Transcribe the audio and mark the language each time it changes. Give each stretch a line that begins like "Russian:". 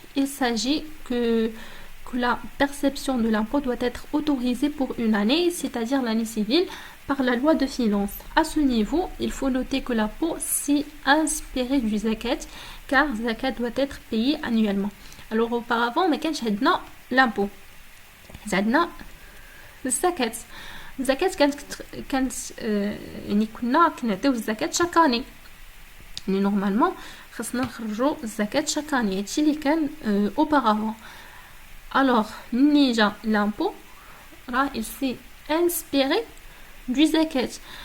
French: Il s'agit que la perception de l'impôt doit être autorisée pour une année, c'est-à-dire l'année civile, par la loi de finances. À ce niveau, il faut noter que l'impôt s'est inspiré du zakat, car zakat doit être payé annuellement. Alors auparavant,
Arabic: ما كانش عندنا l'impôt. عندنا الزكاة. الزكاة كانت يعني كنا كنعطيو الزكاة chaque année. يعني نورمالمون خصنا نخرجوا الزكاة chaque année. هادشي اللي كان auparavant.
French: Alors,
Arabic: ملي جا
French: l'impôt,
Arabic: راه
French: il s'est inspiré du zakat.